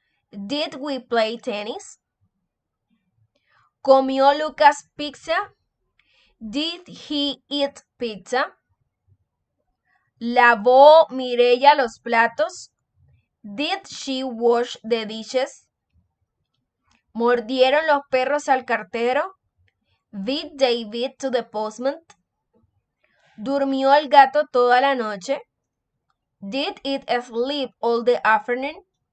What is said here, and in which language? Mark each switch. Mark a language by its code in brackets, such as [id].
[en] Did we play tennis? [es] ¿Comió Lucas pizza? [en] Did he eat pizza? [es] ¿Lavó Mireya los platos? [en] Did she wash the dishes? [es] ¿Mordieron los perros al cartero? [en] Did they beat to the postman? [es] ¿Durmió el gato toda la noche? [en] Did it sleep all the afternoon?